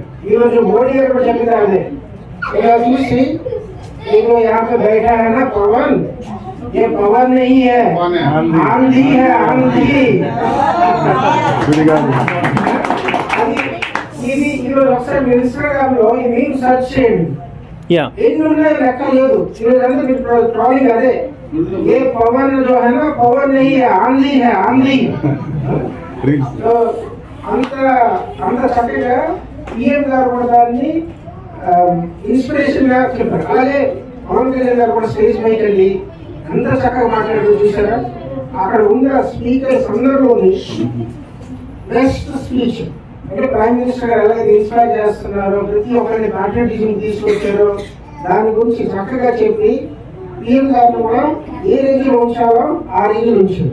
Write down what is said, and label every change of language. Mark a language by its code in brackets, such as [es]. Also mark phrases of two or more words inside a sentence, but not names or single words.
[te] ఈరోజు మోడీ గారు కూడా చెప్పింది అదే. ఇలా చూసి నేను [hi] यहाँ पे बैठा है ना पवन, ये पवन नहीं है, कौन है? आंधी है, आंधी. [te] ఇది ఈరోజు ఒకసారి మీరు ఇన్స్టాగ్రామ్ లో ఈ [en] name search [te] చేయండి, ఎన్ని ఉన్నాయో లెక్క లేదు. ఈరోజు అంతా మీరు ట్రాలింగ్ అదే, ఏ పవన్ [hi] जो है ना पवन नहीं है, आंधी है, आंधी. [te] సో అంత చక్కగా పిఎం గారు కూడా దాన్ని ఇన్స్పిరేషన్ గా చెప్పారు. అలాగే పవన్ కళ్యాణ్ గారు కూడా స్టేజ్ పైకి వెళ్ళి ఎంత చక్కగా మాట్లాడుతూ చూసారా. అక్కడ ఉన్న స్పీకర్స్ అందరిలోని [en] best speech [te] అంటే [en] prime minister [te] గారు ఎలాగైతే ఇన్స్పైర్ చేస్తున్నారో, ప్రతి ఒక్కరిని పాట్రియాటిజం తీసుకొచ్చారో దాని గురించి చక్కగా చెప్పి పిఎం గారిని కూడా ఏ రేంజ్ లో ఉంచాలో ఆ రేంజ్ లో ఉంచారు.